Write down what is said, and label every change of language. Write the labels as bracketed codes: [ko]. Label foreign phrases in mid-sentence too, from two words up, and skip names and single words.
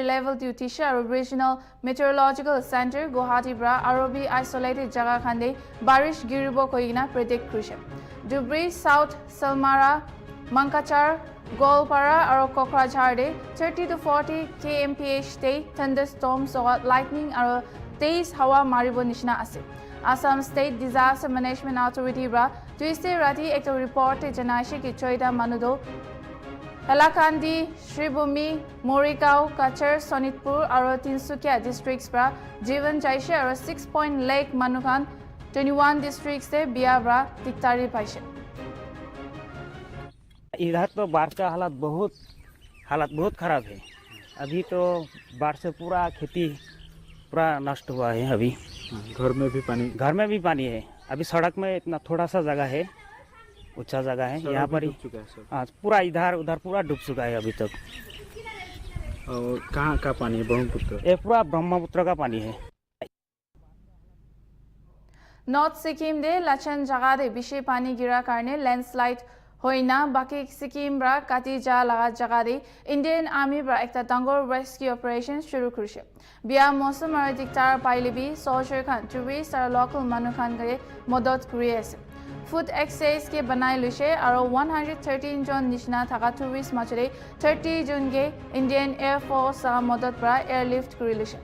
[nag] level to tisha aro regional meteorological center Guwahati bra aro bi isolated jaga khande barish giribo koina predict krise Dubri South Salmara Mankachar Golpara aro Kokrajhar de 30 to 40 kmph de thunderstorms or lightning aro teiz hawa maribo nishna ase Assam State Disaster Management Authority bra Tuesday rati ekta report janaishe ki choida manudo Halakandi Shribhumi Morikau Kachar Sonitpur aro Tinsukia districts bra Jivan jaise aro 6 point lake manukan 21 districts de biya bra tiktari paise [hi] इधर तो बाढ़ का हालत बहुत खराब है अभी तो बाढ़ से पूरा खेती पूरा नष्ट हुआ है अभी घर में भी पानी है अभी सड़क में इतना थोड़ा सा जगह है ऊंचा जगह है यहाँ पर ही पूरा इधर उधर पूरा डूब चुका है अभी तक और कहाँ का पानी है ब्रह्मपुत्र ये पूरा ब्रह्मपुत्र का पानी है [nag] North Sikkim de Lachan jaga de bishi pani gira karne landslide hoina baki Sikkim bra kati ja laga jaga de Indian Army bra ekta dangor [en] rescue operation [nag] shuru kurise Bia mosam aro diktar pailibi soldier khan tourist aro local manu khan gare modot kuri ase [en] food excess [nag] ke banai luise aro 113 jon nishna thaka tourist machore 30 jon ge Indian Air Force sa modot bra airlift kuri luise